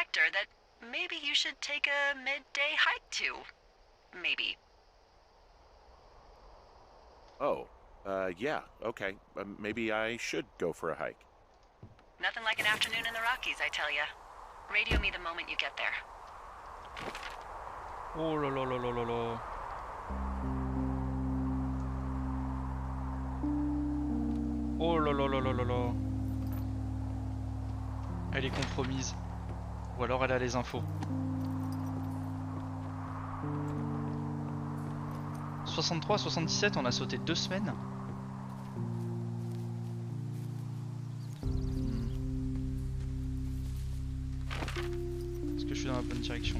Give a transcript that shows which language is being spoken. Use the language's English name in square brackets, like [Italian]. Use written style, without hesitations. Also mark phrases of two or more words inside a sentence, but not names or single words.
[English] sector that maybe you should take a midday hike to. Maybe. oh, yeah, okay. Maybe I should go for a hike. Nothing like an afternoon in the Rockies, I tell ya. Radio me the moment you get there. [French] oh là là là là là là. Oh là là là là là là. Elle est compromise. Ou alors elle a les infos. 63, 77, on a sauté 2 semaines. Est-ce que je suis dans la bonne direction?